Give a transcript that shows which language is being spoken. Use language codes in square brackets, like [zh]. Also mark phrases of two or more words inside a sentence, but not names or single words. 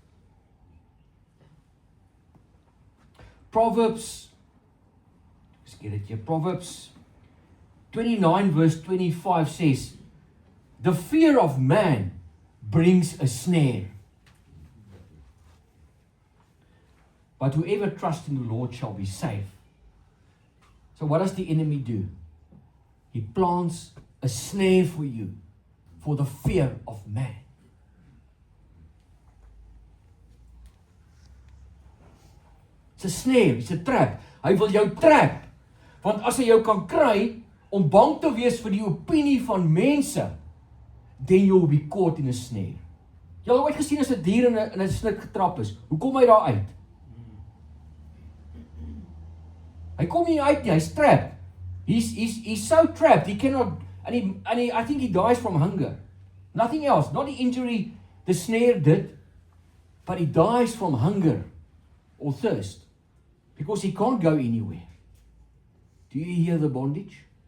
[en] Proverbs 29 verse 25 says, the fear of man brings a snare, but whoever trusts in the Lord shall be safe. So what does the enemy do? He plants a snare for you for the fear of man. It's a snare, it's a trap. [af] Hy wil jou trap. Want as hy jou kan kry om bang te wees vir die opinie van mense, [en] then you will be caught in a snare. [af] Jy het ooit gesien as 'n dier in 'n snik getrap is. Hoe kom hy daar uit? Hy kom nie uit nie, hy's trapped. [en] He's so trapped, he cannot, I think he dies from hunger. Nothing else, not the injury the snare did, but he dies from hunger or thirst, because he can't go anywhere. Do you hear the bondage?